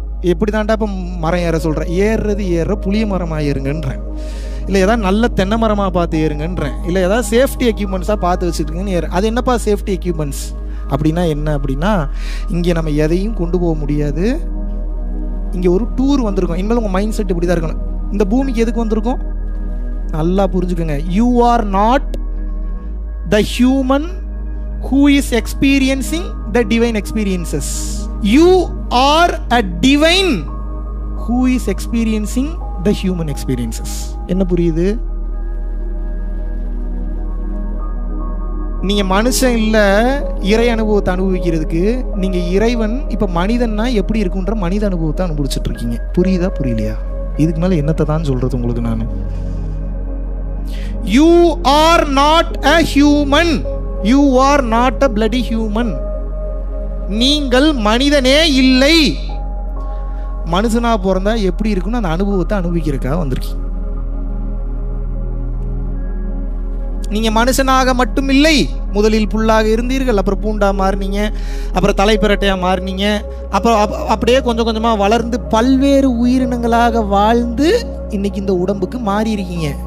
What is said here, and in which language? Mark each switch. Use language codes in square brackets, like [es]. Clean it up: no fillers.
[ta] எப்படி தாண்டா இப்போ மரம் ஏற சொல்கிறேன்? ஏறுற புளிய மரமாக ஏறுங்கன்றேன், இல்லை ஏதாவது நல்ல தென்னை மரமாக பார்த்து ஏறுங்கன்றேன், இல்லை ஏதாவது சேஃப்டி எக்யூப்மெண்ட்ஸாக பார்த்து வச்சுருக்கீங்கன்னு ஏறு. அது என்னப்பா சேஃப்டி எக்யூப்மெண்ட்ஸ் அப்படின்னா என்ன அப்படின்னா, இங்கே நம்ம எதையும் கொண்டு போக முடியாது. இங்கே ஒரு டூர் வந்திருக்கோம். இனிமேல் உங்கள் மைண்ட் செட் இப்படி தான் இருக்கணும். இந்த பூமிக்கு எதுக்கு வந்திருக்கோம்? நல்லா புரிஞ்சுக்கோங்க. [en] You are not the human who is experiencing the divine experiences. You are a divine who is experiencing the human experiences. [ta] என்ன புரியுது? நீங்க மனுஷன் இல்ல இறை அனுபவத்தை அனுபவிக்கிறதுக்கு. நீங்க இறைவன். இப்ப மனிதன்னா எப்படி இருக்குன்ற மனித அனுபவத்தை அனுபவிச்சுட்டு இருக்கீங்க. புரியுதா புரியலையா? இதுக்கு மேல என்னத்தை தான் சொல்றது உங்களுக்கு நான்? [en] You are not a human. You are not a bloody human. [ta] நீங்கள் மனிதனே இல்லை. மனுஷனா பிறந்தா எப்படி இருக்குன்னு அந்த அனுபவத்தை அனுபவிக்கிறதுக்காக வந்திருக்கீங்க. நீங்க மனுஷனாக மட்டும் இல்லை. முதலில் புல்லாக இருந்தீர்கள், அப்புறம் பூண்டா மாறினீங்க, அப்புறம் தலைப்பிரட்டையா மாறினீங்க, அப்புறம் அப்படியே கொஞ்சம் கொஞ்சமா வளர்ந்து பல்வேறு உயிரினங்களாக வாழ்ந்து இன்னைக்கு இந்த உடம்புக்கு மாறி இருக்கீங்க.